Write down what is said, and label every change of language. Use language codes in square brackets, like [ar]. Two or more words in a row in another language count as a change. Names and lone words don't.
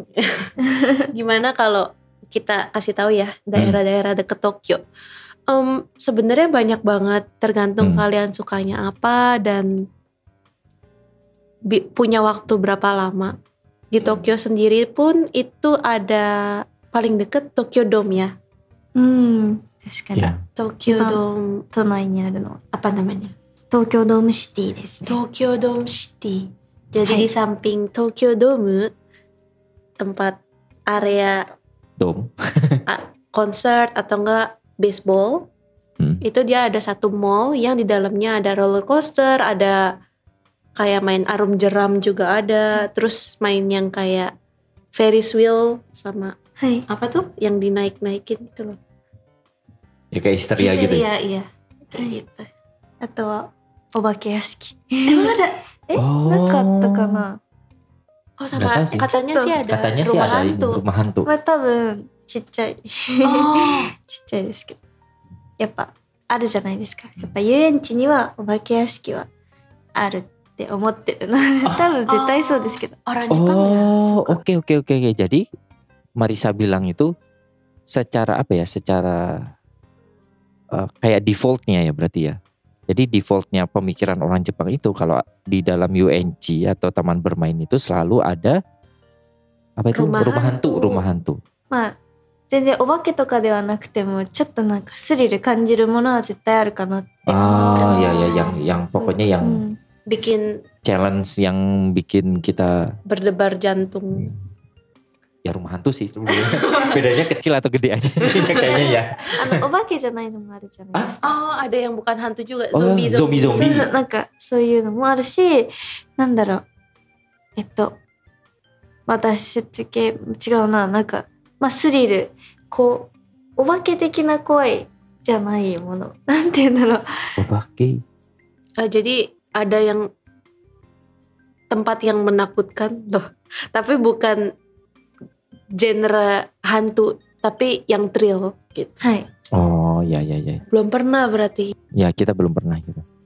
[id] Gimana kalau kita kasih tahu ya daerah-daerah deket Tokyo? Sebenarnya banyak banget, tergantung kalian sukanya apa dan punya waktu berapa lama. Di Tokyo sendiri pun itu ada paling deket Tokyo Dome ya. [ja] 確かに。 [id] Ya. Tokyo Dome [ja] 都内にあるの。 [id] apa namanya? [ja] 東京ドームシティですね。 [id] Tokyo Dome City. Jadi [ja] Hai. [id] di samping Tokyo Dome, tempat area Dom. konser atau enggak baseball, itu dia ada satu mall yang di dalamnya ada [en] roller coaster, [id] ada kayak main arum jeram juga ada, terus main yang kayak [en] Ferris wheel [id] sama [ja] はい。 [id] apa tuh yang dinaik-naikin itu loh. Ya kayak histeria gitu. Ya? Iya, kayak gitu. [ja] あとはお化け屋敷。 [id] Emang ada? [ja] なかったかな。 [id] Oh Nggak sama tahu sih. katanya sih ada Katanya sih rumah ada ini, hantu. rumah hantu. [ja] まあ多分ちっちゃい。 [id] Oh, [ja] ちっちゃいですけど。やっぱあるじゃないですか。やっぱ遊園地にはお化け屋敷はあるって思ってるな。多分絶対そうですけど。 [id] orang Jepang ya Oh, suka. oke. Jadi Marisa bilang itu secara apa ya? Secara kayak defaultnya ya berarti ya. Jadi defaultnya pemikiran orang Jepang itu kalau di dalam UNC atau taman bermain itu selalu ada apa itu Rumah rumah hantu. [ja] まあ全然お化けとかではなくてもちょっとなんかスリル感じるものは絶対あるかなって思ってます。 [id] yang pokoknya yang bikin challenge yang bikin kita berdebar jantung. Ya rumah hantu sih sebenarnya. Bedanya kecil atau gede aja sih kayaknya ya. [ja] お化けじゃないのもあるじゃないですか。 [id] ada yang bukan hantu juga, zombie. [ja] そうなんかそういうのもあるし、なんだろう、脱出系違うな、なんかまあスリル、こうお化け的な怖いじゃないもの、なんて言うんだろう。お化け。 [id] Jadi ada yang tempat yang menakutkan tuh, tapi bukan genre hantu, tapi yang thrill gitu. [ja] Hai. [id] Oh ya. Belum pernah berarti. Ya kita belum pernah gitu.